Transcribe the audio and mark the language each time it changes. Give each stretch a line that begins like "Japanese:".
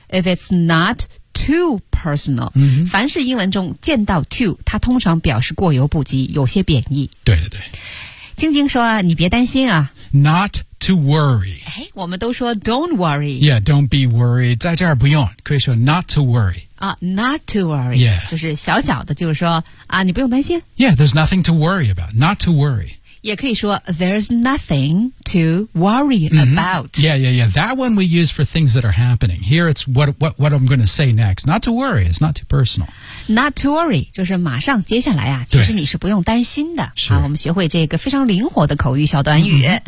English: if it's not too personal、
Chinese: 凡是英文中见到 too 它通常表示过犹不及有些贬义对晶晶说你别担心啊
English: not to worry
Chinese: 我们都说
English: don't worry yeah don't be worried
Chinese: 在这儿不用可以说
English: not to worry not to worry、 yeah.
Chinese: 就是小小的就是说啊，你不用担心
English: yeah there's nothing to worry about not to worry
Chinese: 也可以说
English: there's nothing to worry about.、 Yeah. That one we use for things that are happening. Here it's what I'm going to say next. Not to worry. It's not too personal. Not to worry.
Chinese: 就是马上接下来啊其实你是不用担心的。是、我们学会这个非常灵活的口语小短语。